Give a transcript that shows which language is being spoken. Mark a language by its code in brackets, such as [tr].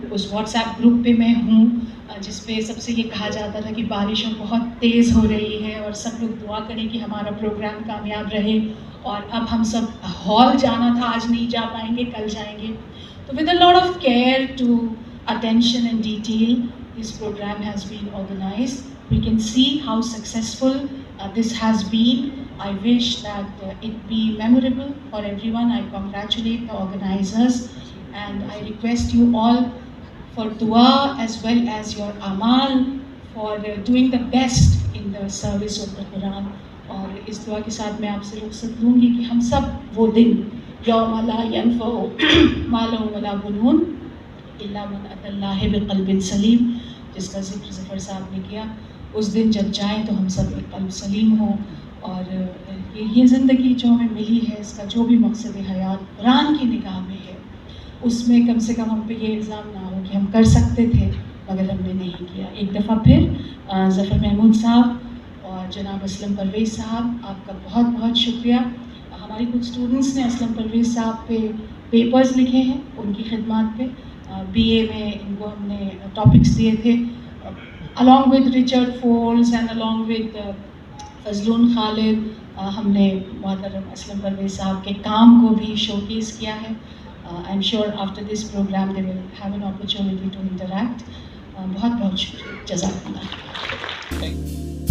[ur] اس what's app group پہ میں ہوں جس پہ سب سے یہ کہا جاتا تھا کہ بارشیں بہت تیز ہو رہی ہے اور سب لوگ دعا کریں کہ ہمارا پروگرام کامیاب رہے, اور اب ہم سب ہال جانا تھا, آج نہیں جا پائیں گے, کل جائیں گے. [en] تو with a lot of care to attention and detail this program has been organized. We can see how successful this has been. I wish that it be memorable for everyone. I congratulate the organizers and I request you all for dua as well as your amal for doing the best in the service of the Quran. [ur] اور اس دعا کے ساتھ میں آپ سے رخصت لوں گی کہ ہم سب وہ دن [ar] یوم لا ینفع مال ولا بنون الا من اتى اللہ بقلب سلیم, [ur] جس کا ذکر ظفر صاحب نے کیا, اس دن جب جائیں تو ہم سب ایک قلب سلیم ہوں. اور یہ زندگی جو ہمیں ملی ہے, اس کا جو بھی مقصد حیات قرآن کی نگاہ میں ہے, اس میں کم سے کم ہم پہ یہ الزام نہ ہو کہ ہم کر سکتے تھے مگر ہم نے نہیں کیا. ایک دفعہ پھر ظفر محمود صاحب اور جناب اسلم پرویز صاحب, آپ کا بہت بہت شکریہ. ہماری کچھ اسٹوڈنٹس نے اسلم پرویز صاحب پہ پیپرز لکھے ہیں, ان کی خدمات پہ بی اے میں ان کو ہم نے ٹاپکس دیے تھے, [en] along with Richard Foles and along with [ur] فضلون خالد. ہم نے محترم اسلم پرویز صاحب کے کام کو بھی شو کیس کیا ہے. [en] I'm sure after this program they will have an opportunity to interact. [ur] بہت بہت شکریہ, [en] جزاک اللہ.